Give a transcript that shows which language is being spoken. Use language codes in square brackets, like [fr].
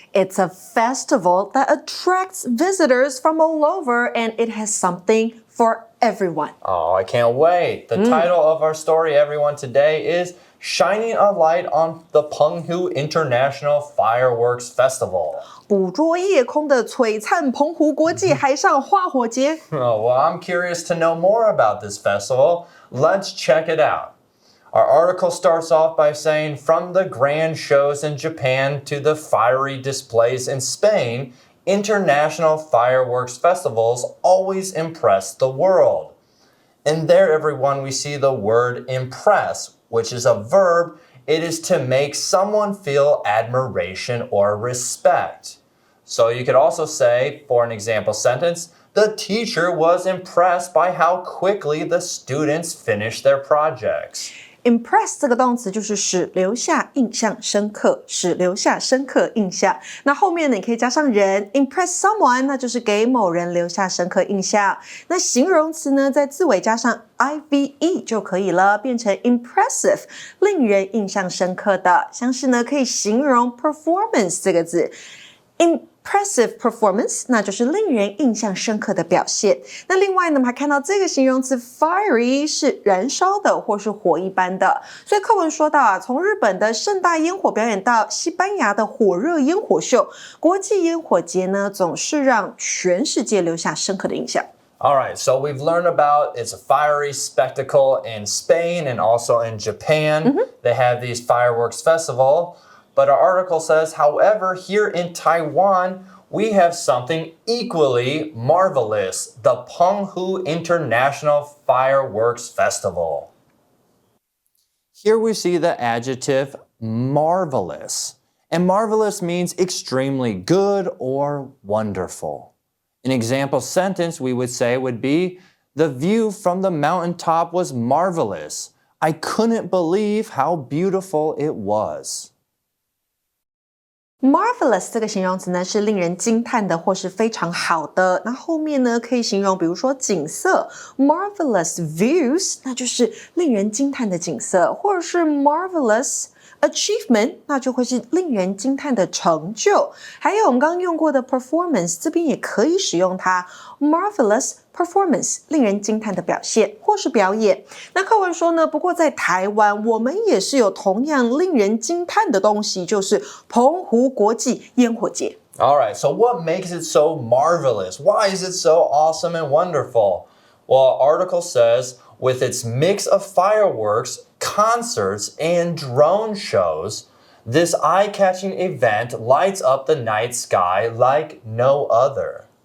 [en] It's a festival that attracts visitors from all over, and it has something for everyone. Oh, I can't wait. The title of our story, everyone, today is Shining a Light on the澎湖International Fireworks Festival. [zh] 捕捉夜空的璀璨澎湖国际海上花火节。 [en] Oh, well, I'm curious to know more about this festival. Let's check it out. Our article starts off by saying, from the grand shows in Japan to the fiery displays in Spain, international fireworks festivals always impress the world. And there, everyone, we see the word impress, which is a verb. It is to make someone feel admiration or respect. So you could also say, for an example sentence, the teacher was impressed by how quickly the students finished their projects. [zh] Impress 这个动词就是使留下印象深刻，使留下深刻印象。那后面呢，你可以加上人 [en] impress someone， [zh] 那就是给某人留下深刻印象。那形容词呢，在字尾加上 ive 就可以了，变成 impressive， 令人印象深刻的。像是呢，可以形容 performance 这个字。 [en] Impressive performance， [zh] 那就是令人印象深刻的表现。那另外呢，我们还看到这个形容词 fiery 是燃烧的或是火一般的。所以课文说到啊，从日本的盛大烟火表演到西班牙的火热烟火秀，国际烟火节呢总是让全世界留下深刻的印象。 [en] All right, so we've learned about it's a fiery spectacle in Spain and also in Japan. They have these fireworks festival. But our article says, however, here in Taiwan, we have something equally marvelous, the澎湖International Fireworks Festival. Here we see the adjective marvelous. And marvelous means extremely good or wonderful. An example sentence we would say would be, the view from the mountaintop was marvelous. I couldn't believe how beautiful it was. [zh] Marvelous 这个形容词呢是令人惊叹的或是非常好的，那后面呢可以形容比如说景色 [en] marvelous views [zh] 那就是令人惊叹的景色，或者是 [en] marvelous achievement [zh] 那就会是令人惊叹的成就。还有我们刚刚用过的 performance 这边也可以使用它 [en] marvelous performance [zh] 令人惊叹的表现或是表演。那课文说呢，不过在台湾我们也是有同样令人惊叹的东西，就是澎湖国际烟火节。 [en] All right, so what makes it so marvelous? Why is it so awesome and wonderful? Well, our article says, with its mix of fireworks, concerts, and drone shows, this eye-catching event lights up the night sky like no other.